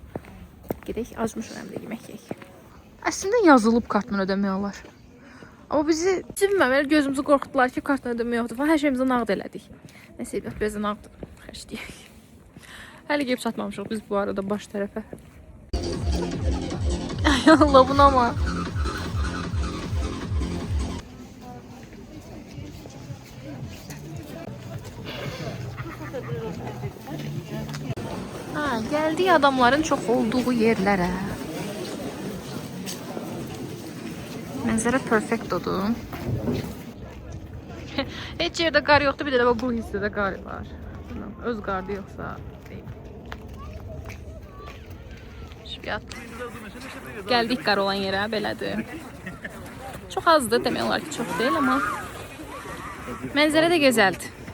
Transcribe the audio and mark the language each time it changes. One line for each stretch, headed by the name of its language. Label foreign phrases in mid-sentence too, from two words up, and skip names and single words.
Azerbaijani: Gedək, acmış önemli yemək yeyək. Əslində yazılıb kartla ödəmək olar. Amma bizi bilməm, gözümüzü qorxutdular ki, kartla ödəmək yoxdur falan. Hər şeyimizi nağd elədik. Nəsə, bizə nağd xərcləyək. Hələ gəlib çatmamışıq biz bu arada baş tərəfə. Ay Allah, buna ama.
Turkish: Ha, geldiği adamların çok olduğu yerlere.
Azerbaijani: Mənzərə perfectodur. Heç yerdə qar yoxdur, bir də bu hissədə qar var. Öz qardı yoxsa deyil. Şübiyat. Gəldik qar olan yerə, belədir. Çox azdır, demək olar ki, çox deyil, amma mənzərə də gözəldir.